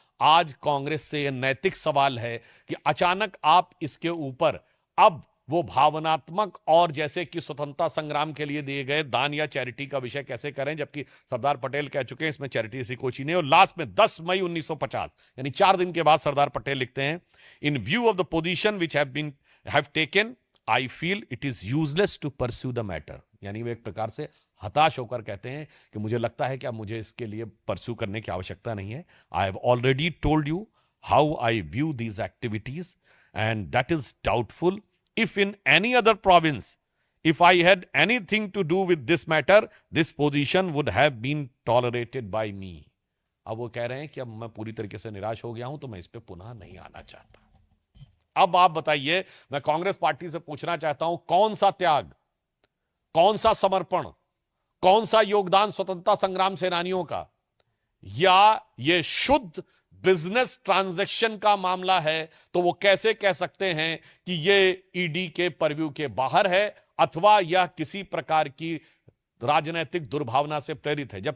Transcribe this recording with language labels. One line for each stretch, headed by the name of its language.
Hindi: आज कांग्रेस से यह नैतिक सवाल है कि अचानक आप इसके ऊपर अब वो भावनात्मक और जैसे कि स्वतंत्रता संग्राम के लिए दिए गए दान या चैरिटी का विषय कैसे करें, जबकि सरदार पटेल कह चुके हैं इसमें चैरिटी ऐसी कोई नहीं। और लास्ट में 10 मई 1950 यानी 4 दिन के बाद सरदार पटेल लिखते हैं,
English: In view of the position which have taken I feel it is useless to pursue the matter.
Hindi: यानी वे एक प्रकार से हताश होकर कहते हैं कि मुझे लगता है कि अब मुझे इसके लिए परस्यू करने की आवश्यकता नहीं है।
English: I have already told you how I view these activities and that is doubtful if in any other province, if I had anything to do with this matter, this position would have been tolerated by me.
Hindi: अब वो कह रहे हैं कि अब मैं पूरी तरीके से निराश हो गया हूं तो मैं इस पे पुनः नहीं आना चाहता। अब आप बताइए, मैं कांग्रेस पार्टी से पूछना चाहता हूं, कौन सा त्याग, कौन सा समर्पण, कौन सा योगदान स्वतंत्रता संग्राम सेनानियों का, या ये शुद्ध बिजनेस ट्रांजैक्शन का मामला है तो वो कैसे कह सकते हैं कि ये ईडी के परव्यू के बाहर है अथवा यह किसी प्रकार की राजनीतिक दुर्भावना से प्रेरित है।